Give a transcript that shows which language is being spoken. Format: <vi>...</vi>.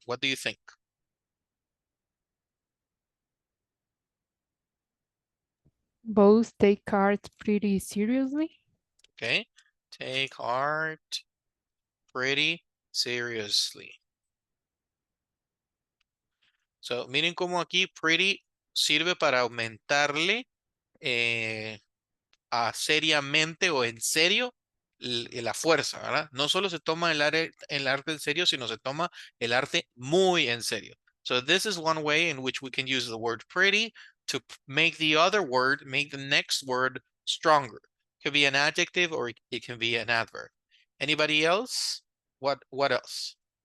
<en>What do you think? Both take art pretty seriously. Okay, take art pretty seriously.</en> <es>So, miren cómo aquí pretty sirve para aumentarle a seriamente o en serio la fuerza, ¿verdad? No solo se toma el arte en serio, sino se toma el arte muy en serio.</es> <en>So this is one way in which we can use the word pretty to make the other word, make the next word stronger. It could be an adjective or it can be an adverb. Anybody else? What else?</en>